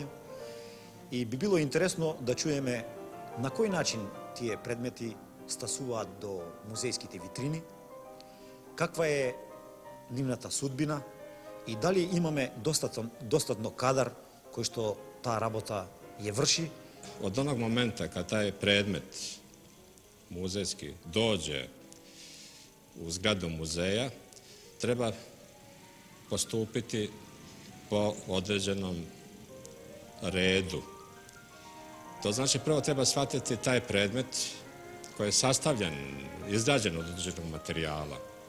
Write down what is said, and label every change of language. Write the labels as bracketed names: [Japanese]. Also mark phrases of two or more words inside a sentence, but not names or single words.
[Macedonian] И би било интересно да чуеме на кој начин тие предмети стасуваат до музејските витрини, каква е нивната судбина и дали имаме достатно кадар кој што таа работа ја врши. [Serbian] Od onog momenta kad taj predmet muzejski dođe u zgradu muzeja, treba postupiti po određenom redu. To znači prvo treba shvatiti taj predmet koji je sastavljen, izrađen od određenog materijala.